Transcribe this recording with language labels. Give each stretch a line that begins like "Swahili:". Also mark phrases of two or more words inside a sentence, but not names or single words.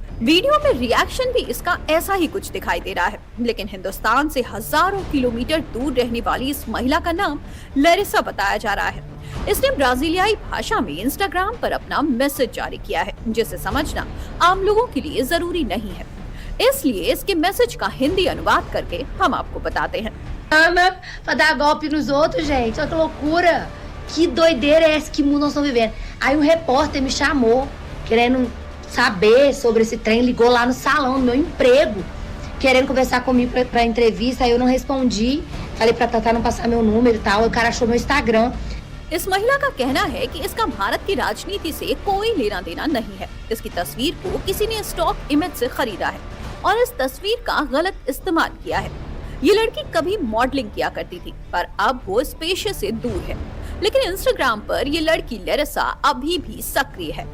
Hindi: वीडियो में रिएक्शन भी इसका ऐसा ही कुछ दिखाई दे रहा है, लेकिन हिंदुस्तान से हजारों किलोमीटर दूर रहने वाली इस महिला का नाम लैरिसा बताया जा रहा है। इसने ब्राजीलियाई भाषा में इंस्टाग्राम पर अपना मैसेज जारी किया है, जिसे समझना आम लोगों के लिए जरूरी नहीं है, इसलिए इसके मैसेज का हिंदी अनुवाद करके हम आपको बताते हैं।
Portuguese: pra dar golpe nos outros, gente. Olha que loucura. Que doideira é essa que mundo nós estamos vivendo? Aí um repórter me chamou, querendo saber sobre esse trem, ligou lá no salão do meu emprego, querendo conversar comigo pra entrevista, aí eu não respondi, falei pra Tatá não passar meu número e tal, o cara achou meu Instagram.
Hindi: इस महिला का कहना है कि इसका भारत की राजनीति से कोई लेना देना नहीं है। इसकी तस्वीर को किसी ने
English: stock image
Hindi: से खरीदा है और इस तस्वीर का गलत इस्तेमाल किया है। ये लड़की कभी मॉडलिंग किया करती थी, पर अब वो इस पेशे से दूर है, लेकिन इंस्टाग्राम पर ये लड़की लैरिसा अभी भी सक्रिय है।